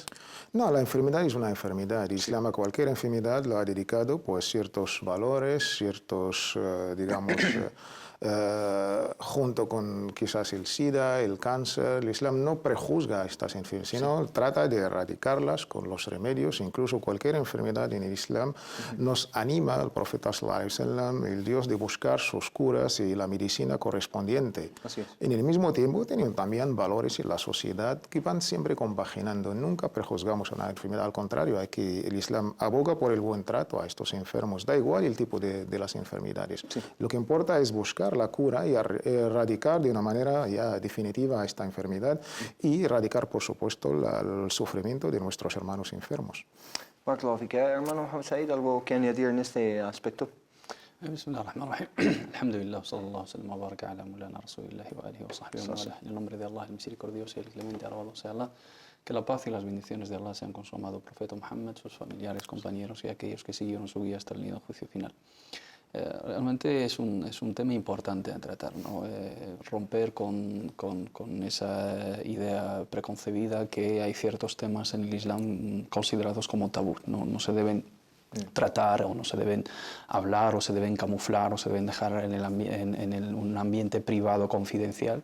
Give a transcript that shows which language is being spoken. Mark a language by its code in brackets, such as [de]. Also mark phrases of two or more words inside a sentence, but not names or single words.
[es] No, la enfermedad es una enfermedad. El Islam a cualquier enfermedad lo ha dedicado pues ciertos valores, ciertos, digamos, junto con quizás el SIDA, el cáncer. El Islam no prejuzga estas enfermedades, sino trata de erradicarlas con los remedios. Incluso cualquier enfermedad en el Islam nos anima al profeta [ar] صلى الله عليه وسلم, [es] el Dios, de buscar sus curas y la medicina correspondiente. Así es. En el mismo tiempo tienen también valores en la sociedad que van siempre compaginando. Nunca prejuzgamos una enfermedad, al contrario, el Islam aboga por el buen trato a estos enfermos. Da igual el tipo de las enfermedades. Sí. Lo que importa es buscar la cura y erradicar de una manera ya definitiva esta enfermedad y erradicar, por supuesto, el sufrimiento de nuestros hermanos enfermos. [ar] بارك الله فيك. [es] Hermano Mohamed Said, ¿algo que añadir en este aspecto? [ar] بسم الله الرحمن الرحيم الحمد لله وصلى الله وسلم وبارك على مولانا رسول الله وآله وصحبه ومن [es] en el nombre de Allah, el misericordioso y el clemente, alabado sea Allah, que la paz y las bendiciones de Allah sean con su amado profeta Muhammad, sus familiares, compañeros y aquellos que siguieron su guía hasta el día del juicio final. Realmente es un tema importante a tratar, ¿no? Romper con esa idea preconcebida que hay ciertos temas en el Islam considerados como tabú, no se deben tratar o no se deben hablar o se deben camuflar o se deben dejar en un ambiente privado confidencial.